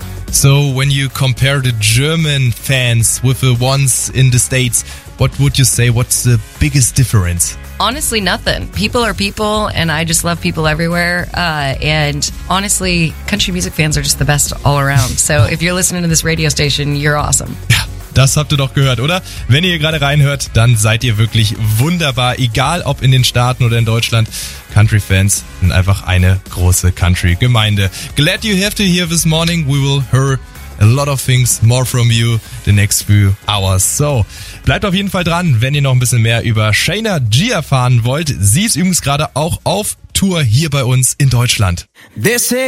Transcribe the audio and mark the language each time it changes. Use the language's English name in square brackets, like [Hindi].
[English] So when you compare the German fans with the ones in the States, what would you say? What's the biggest difference? Honestly, nothing. People are people, and I just love people everywhere. And honestly, country music fans are just the best all around. So if you're listening to this radio station, you're awesome. [German] Das habt ihr doch gehört, oder? Wenn ihr gerade reinhört, dann seid ihr wirklich wunderbar. Egal, ob in den Staaten oder in Deutschland. Country-Fans sind einfach eine große Country-Gemeinde. [English] Glad you have to hear this morning. We will hear a lot of things more from you the next few hours. [German] So, bleibt auf jeden Fall dran, wenn ihr noch ein bisschen mehr über Shayna G erfahren wollt. Sie ist übrigens gerade auch auf Tour hier bei uns in Deutschland. [English] They say